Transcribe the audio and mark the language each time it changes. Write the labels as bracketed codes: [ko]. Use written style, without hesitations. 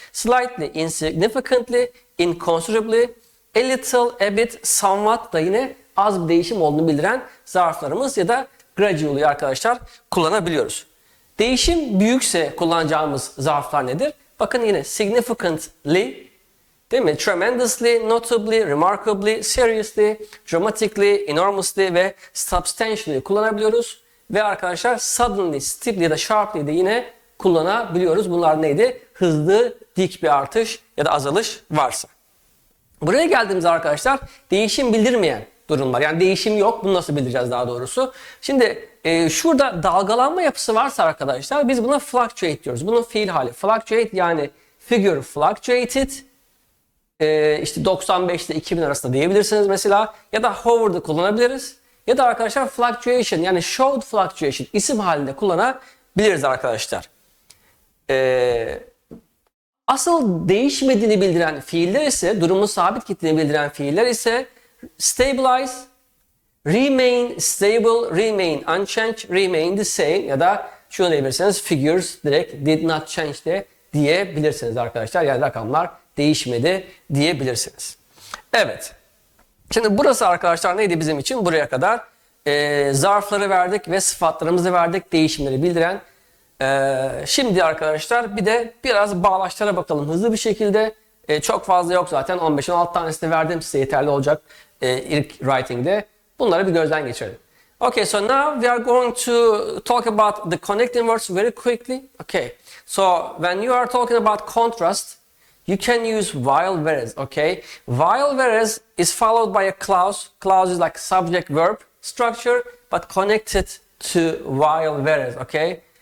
[tr] Slightly, insignificantly, inconsiderably, a little, a bit, somewhat da yine az bir değişim olduğunu bildiren zarflarımız ya da gradually arkadaşlar kullanabiliyoruz. Değişim büyükse kullanacağımız zarflar nedir? Bakın yine significantly, değil mi? Tremendously, notably, remarkably, seriously, dramatically, enormously ve substantially kullanabiliyoruz. Ve arkadaşlar suddenly, steeply ya da sharply de yine kullanabiliyoruz. Bunlar neydi? Hızlı, dik bir artış ya da azalış varsa. Buraya geldiğimizde arkadaşlar değişim bildirmeyen durumlar. Yani değişim yok. Bunu nasıl bildireceğiz daha doğrusu? Şimdi şurada dalgalanma yapısı varsa arkadaşlar biz buna fluctuate diyoruz. Bunun fiil hali. Fluctuate yani figure fluctuated. İşte 95 ile 2000 arasında diyebilirsiniz mesela. Ya da hover'da kullanabiliriz. Ya da arkadaşlar fluctuation yani showed fluctuation isim halinde kullanabiliriz arkadaşlar. Asıl değişmediğini bildiren fiiller ise, durumun sabit gittiğini bildiren fiiller ise stabilize, remain stable, remain unchanged, remain the same ya da şunu diyebilirsiniz figures direkt did not change de diyebilirsiniz arkadaşlar. Yani rakamlar değişmedi diyebilirsiniz. Evet. Şimdi burası arkadaşlar neydi bizim için? Buraya kadar zarfları verdik ve sıfatlarımızı verdik. Değişimleri bildiren. Şimdi arkadaşlar bir de biraz bağlaçlara bakalım hızlı bir şekilde. Çok fazla yok zaten. 15-16 tanesini verdim size yeterli olacak ilk writing'de. Bunları bir gözden geçirelim. [en] Okay, so now we are going to talk about the connecting words very quickly. Okay, so when you are talking about contrast, you can use while whereas, okay? While whereas is followed by a clause. Clause is like subject verb structure, but connected to while whereas, okay?